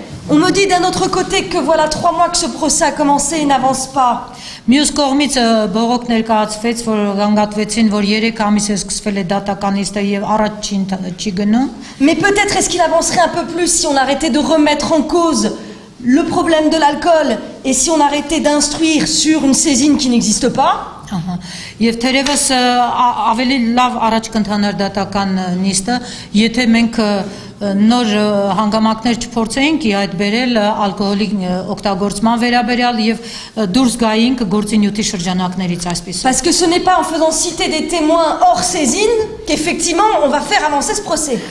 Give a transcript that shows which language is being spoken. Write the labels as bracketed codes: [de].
[fr] On me dit d'un autre côté que voilà 3 mois que ce procès a commencé et n'avance pas. [hy] Մյուս կողմից բողոք ներկայացվեց, որ գանգատվեցին, որ 3 ամիս է սկսվել է դատականիստը եւ առաջ չի գնում։ [fr] Mais peut-être est-ce qu'il avancerait un peu plus si on arrêtait de remettre en cause le problème de l'alcool et si on arrêtait d'instruire sur une saisine qui n'existe pas. [hy] Եվ թերևս ավելի լավ առաջ կընթանար դատական նիստը, եթե մենք նոր հանգամանքներ չփորձեինք այդ բերել ալկոհոլի օգտագործման վերաբերյալ եւ դուրս գայինք գործինյութի շրջանակներից այսպես։ [fr] Parce que ce n'est pas en faisant citer des témoins hors saisine qu'effectivement on va faire avancer ce procès.